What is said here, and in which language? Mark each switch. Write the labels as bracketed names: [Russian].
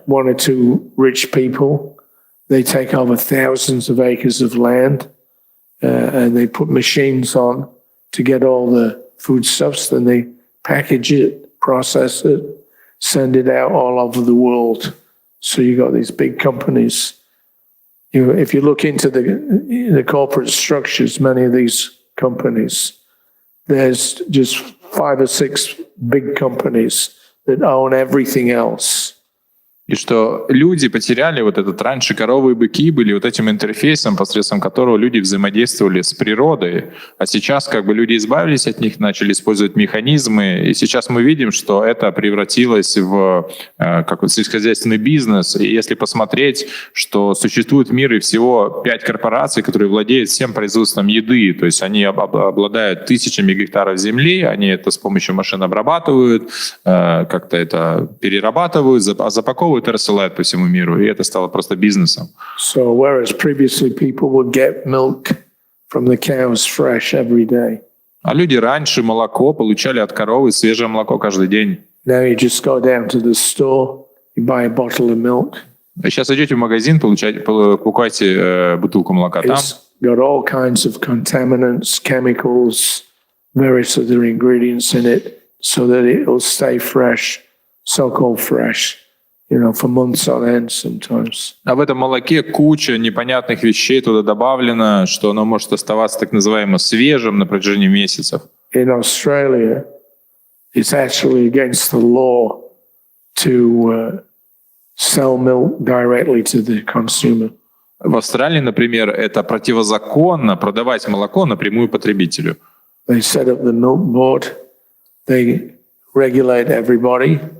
[English] One or two rich people, they take over thousands of acres of land and they put machines on to get all the foodstuffs, then they package it, process it, send it out all over the world. So you got these big companies. If you look into the corporate structures, many of these companies, there's just 5 or 6 big companies that own everything else. [Russian] И что люди потеряли вот этот раньше коровы и быки были вот этим интерфейсом, посредством которого люди взаимодействовали с природой. А сейчас как бы люди избавились от них, начали использовать механизмы. И сейчас мы видим, что это превратилось в сельскохозяйственный бизнес. И если посмотреть, что существует в мире всего 5 корпораций, которые владеют всем производством еды. То есть они обладают тысячами гектаров земли, они это с помощью машин обрабатывают, как-то это перерабатывают, запаковывают и рассылают по всему миру, и это стало просто бизнесом. [English] So whereas previously people would get milk from the cows fresh every day. [Russian] А люди раньше молоко получали от коровы, свежее молоко каждый день. [English] Now you just go down to the store, you buy a bottle of milk. [Russian] А сейчас идете в магазин, покупаете бутылку молока там. [English] It's got all kinds of contaminants, chemicals, various other ingredients in it, so that it will stay fresh, so-called fresh. For months on end sometimes. [Russian] А в этом молоке куча непонятных вещей туда добавлено, что оно может оставаться так называемо свежим на протяжении месяцев. [English] In Australia, it's actually against the law to sell milk directly to the consumer. [Russian] В Австралии, например, это противозаконно продавать молоко напрямую потребителю. [English] They set up the milk board. They regulate everybody.